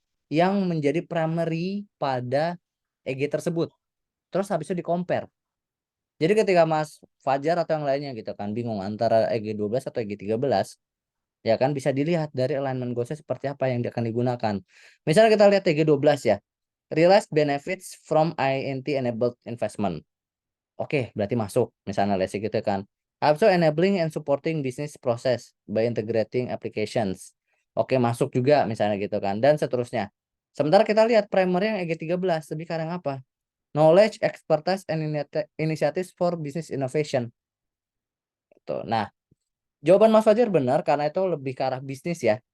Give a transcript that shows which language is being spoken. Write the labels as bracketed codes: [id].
[id] yang menjadi primary pada EG tersebut. Terus habis itu di-compare. Jadi ketika Mas Fajar atau yang lainnya gitu kan bingung antara EG 12 atau EG 13, ya kan bisa dilihat dari alignment goalsnya seperti apa yang akan digunakan. Misalnya kita lihat EG 12 ya. [en] Realized benefits from INT enabled investment. [id] Oke, berarti masuk. Misalnya [en] let's say [id] gitu kan. [en] Also enabling and supporting business process by integrating applications. [id] Oke, masuk juga misalnya gitu kan. Dan seterusnya. Sementara kita lihat primary yang EG 13 lebih ke arah yang apa? [en] Knowledge, expertise, and initiatives for business innovation. [id] Tuh. Nah, jawaban Mas Fajar benar karena itu lebih ke arah bisnis ya.